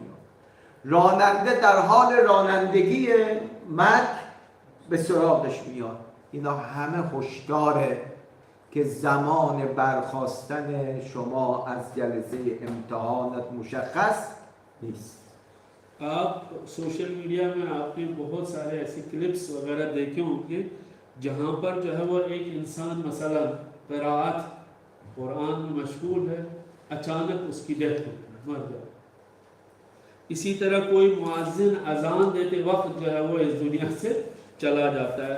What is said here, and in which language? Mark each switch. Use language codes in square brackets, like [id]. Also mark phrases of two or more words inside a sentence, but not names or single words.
[fa] راننده در حال رانندگی، مرگ به سراغش میاد. اینا همه هشداره که زمان برخاستن شما از جلسه امتحانت مشخص نیست. [ur] آپ [en] social media [ur] میں آپ نے بہت سارے ایسے کلپس وغیرہ دیکھے ہوں گے جہاں پر جو ہے وہ ایک انسان مثلاً قراءت قرآن میں مشغول ہے، اچانک اس کی ڈیتھ ہو مر جائے. اسی طرح کوئی مؤذن اذان دیتے وقت جو ہے وہ اس دنیا سے چلا جاتا ہے.